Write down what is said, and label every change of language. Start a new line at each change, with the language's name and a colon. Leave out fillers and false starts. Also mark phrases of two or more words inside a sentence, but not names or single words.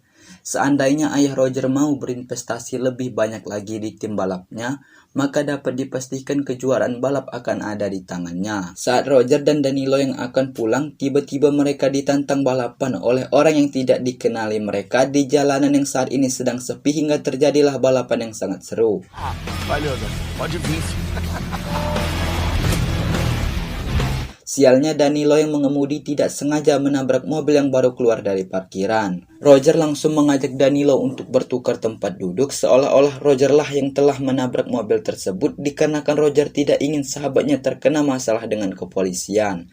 Indonesian: Seandainya ayah Roger mau berinvestasi lebih banyak lagi di tim balapnya, maka dapat dipastikan kejuaraan balap akan ada di tangannya. Saat Roger dan Danilo yang akan pulang, tiba-tiba mereka ditantang balapan oleh orang yang tidak dikenali mereka di jalanan yang saat ini sedang sepi, hingga terjadilah balapan yang sangat seru.
Portuguese: Valeu, Zé. Pode vir.
Indonesian: Sialnya Danilo yang mengemudi tidak sengaja menabrak mobil yang baru keluar dari parkiran. Roger langsung mengajak Danilo untuk bertukar tempat duduk, seolah-olah Roger lah yang telah menabrak mobil tersebut, dikarenakan Roger tidak ingin sahabatnya terkena masalah dengan kepolisian.